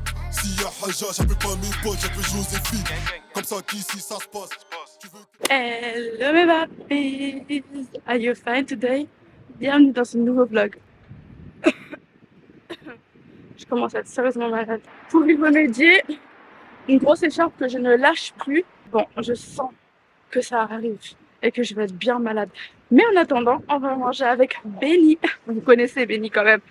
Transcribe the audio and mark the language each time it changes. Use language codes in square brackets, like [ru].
[fr] S'il y a Haja, j'appelle pas mes potes, j'appelle Joséphine. Comme ça qu'ici ça se passe. [en] Hello [fr] mes papis, [en] are you fine today? [fr] Bienvenue dans ce nouveau vlog. Je commence à être sérieusement malade. Pour y remédier, une grosse écharpe que je ne lâche plus. Bon, je sens que ça arrive et que je vais être bien malade. Mais en attendant, on va manger avec Benny. Vous connaissez Benny quand même.